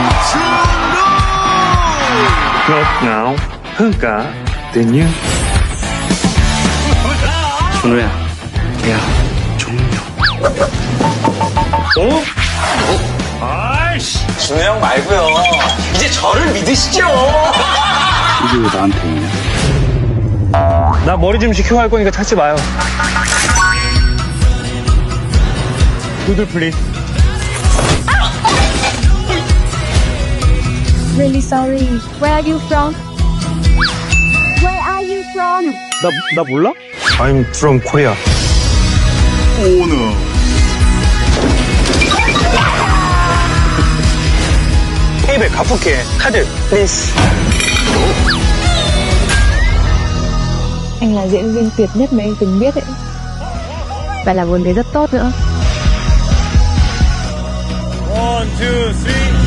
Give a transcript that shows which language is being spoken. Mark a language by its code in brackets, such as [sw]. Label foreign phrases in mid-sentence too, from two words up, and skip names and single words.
[vi] ngọt ngào hơn cả tình yêu. [ko] 준호야, 야, 종료. 어? 아이씨. 준호 형 말고요. 이제 저를 믿으시죠. 이게 왜 나한테 있냐? 나 머리 좀 식히고 할 거니까 찾지 마요. 두들 플리즈. [en] Really sorry. Where are you from? Where are you from? [ko] 나 몰라? [en] I'm from Korea. [ko] 오너. 페이백 갚을게. [en] card, please. [vi] Anh là diễn viên tuyệt nhất mà anh từng biết ấy. Và là một người rất tốt nữa. 1, 2, 3.